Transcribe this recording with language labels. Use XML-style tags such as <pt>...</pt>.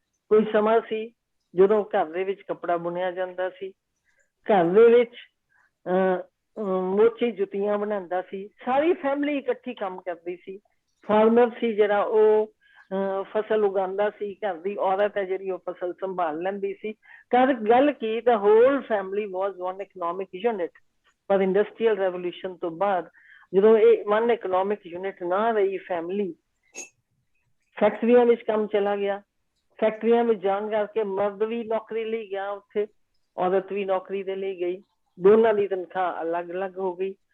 <pa>ਕੋਈ ਸਮਾਂ ਸੀ ਜਦੋਂ ਘਰ ਦੇ ਵਿੱਚ ਕੱਪੜਾ ਬੁਣਿਆ ਜਾਂਦਾ ਸੀ, ਘਰ ਦੇ ਵਿੱਚ ਮੋਚੀ ਜੁੱਤੀਆਂ ਬਣਾਉਂਦਾ ਸੀ, ਸਾਰੀ ਫੈਮਿਲੀ ਇਕੱਠੀ ਕੰਮ ਕਰਦੀ ਸੀ। ਫਾਰਮਰ ਸੀ ਜਿਹੜਾ ਉਹ ਫਸਲ ਉਗਾਉਂਦਾ ਸੀ, ਘਰ ਦੀ ਔਰਤ ਹੈ ਜਿਹੜੀ ਉਹ ਫਸਲ ਸੰਭਾਲ ਲੈਂਦੀ ਸੀ। ਗੱਲ ਕੀ,</pa> <en>the whole family was one economic unit।</en> <pa>ਪਰ ਇੰਡਸਟਰੀਅਲ ਰੈਵੋਲੂਸ਼ਨ ਤੋਂ ਬਾਅਦ ਜਦੋਂ ਇਹ</pa> <en>one economic unit</en> <pa>ਨਾ ਰਹੀ ਫੈਮਿਲੀ, ਫੈਕਟਰੀਆਂ ਵਿੱਚ ਕੰਮ ਚਲਾ ਗਿਆ। ਫੈਕਟਰੀਆਂ ਵਿੱਚ ਜਾਣ ਕਰਕੇ ਮਰਦ ਵੀ ਨੌਕਰੀ ਲਈ ਗਿਆ ਉੱਥੇ, ਔਰਤ ਵੀ ਨੌਕਰੀ ਦੇ ਲਈ ਗਈ, ਦੋਨਾਂ ਦੀ ਤਨਖਾਹ ਅਲੱਗ ਅਲੱਗ ਹੋ ਗਈ।</pa>